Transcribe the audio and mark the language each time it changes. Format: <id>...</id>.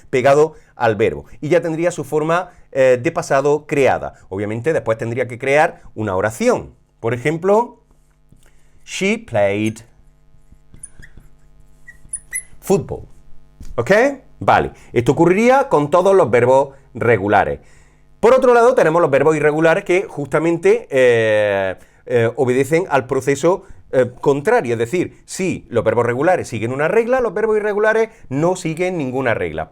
<es>Pegado al verbo. Y ya tendría su forma de pasado creada. Obviamente después tendría que crear una oración. Por ejemplo,</es> <en>she played football.</en> <es>¿Ok? Vale. Esto ocurriría con todos los verbos regulares. Por otro lado, tenemos los verbos irregulares que justamente obedecen al proceso contrario, es decir, si los verbos regulares siguen una regla, los verbos irregulares no siguen ninguna regla.</es>